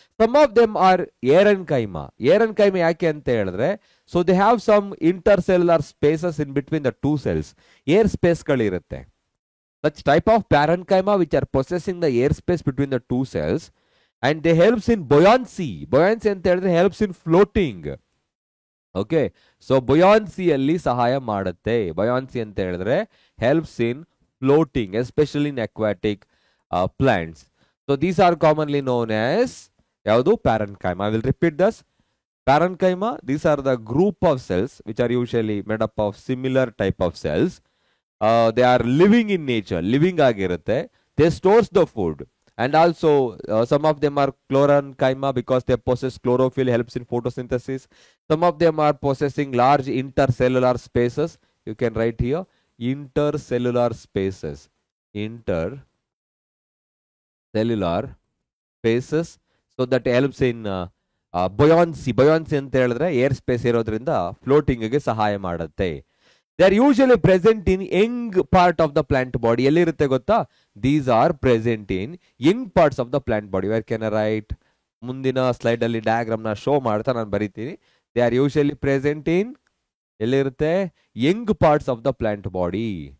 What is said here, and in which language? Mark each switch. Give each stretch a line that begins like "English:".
English: Some of them are aerenchyma.
Kannada: ಏರನ್ಕೈಮಾ ಯಾಕೆ ಅಂತ ಹೇಳಿದ್ರೆ,
English: so they have some intercellular spaces in between the two cells.
Kannada: Air ಸ್ಪೇಸ್ಗಳಿರುತ್ತೆ.
English: Such type of parenchyma which are possessing the air space between the two cells, and they helps in buoyancy. Buoyancy
Kannada: ಅಂತ ಹೇಳಿದ್ರೆ
English: helps in floating.
Kannada: Okay, so buoyancy ಅಲ್ಲಿ ಸಹಾಯ ಮಾಡುತ್ತೆ.
English: buoyancy
Kannada: ಅಂತ ಹೇಳಿದ್ರೆ
English: helps in floating, especially in aquatic plants. So these are commonly known as
Kannada: ಯಾವುದು?
English: parenchyma. I will repeat this. Parenchyma, these are the group of cells which are usually made up of similar type of cells. They are living in nature,
Kannada: living ಆಗಿರುತ್ತೆ.
English: They stores the food, and also some of them are chlorenchyma because they possess chlorophyll, helps in photosynthesis. Some of them are possessing large intercellular spaces. You can write here intercellular spaces. Intercellular spaces, so that helps in buoyancy.
Kannada: Buoyancy ಅಂತ ಹೇಳಿದ್ರೆ air space ಇರೋದ್ರಿಂದ floating ಗೆ ಸಹಾಯ ಮಾಡುತ್ತೆ.
English: They are usually present in young part of the plant body.
Kannada: ಎಲ್ಲಿರುತ್ತೆ ಗೊತ್ತಾ?
English: These are present in young parts of the plant body. Where can I write?
Kannada: ಮುಂದಿನ slide ಅಲ್ಲಿ ಡಯಾಗ್ರಾಮ್ ನ ಶೋ ಮಾಡ್ತಾ ನಾನು ಬರೀತೀನಿ.
English: They are usually present in
Kannada: ಎಲ್ಲಿರುತ್ತೆ?
English: young parts of the plant body.